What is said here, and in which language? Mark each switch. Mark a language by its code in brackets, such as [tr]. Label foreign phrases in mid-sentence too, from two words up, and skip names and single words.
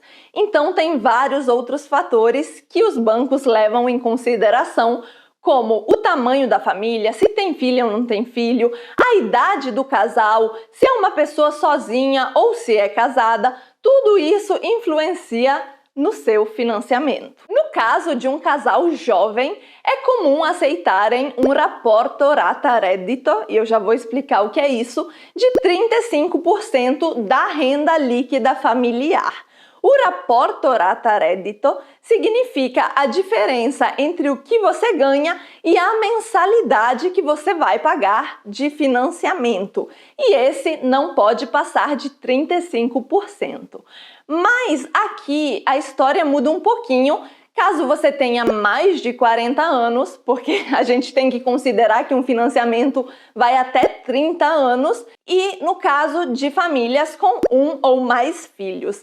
[pt] Então, tem vários outros fatores que os bancos levam em consideração, como o tamanho da família, se tem filho ou não tem filho, a idade do casal, se é uma pessoa sozinha ou se é casada, tudo isso influencia no seu financiamento. No caso de um casal jovem, é comum aceitarem um [it] rapporto rata-reddito, [pt] e eu já vou explicar o que é isso, de 35% da renda líquida familiar. O [it] rapporto rata-reddito [pt] significa a diferença entre o que você ganha e a mensalidade que você vai pagar de financiamento. E esse não pode passar de 35%. Mas aqui a história muda um pouquinho Caso você tenha mais de 40 anos, porque a gente tem que considerar que um financiamento vai até 30 anos, e no caso de famílias com um ou mais filhos.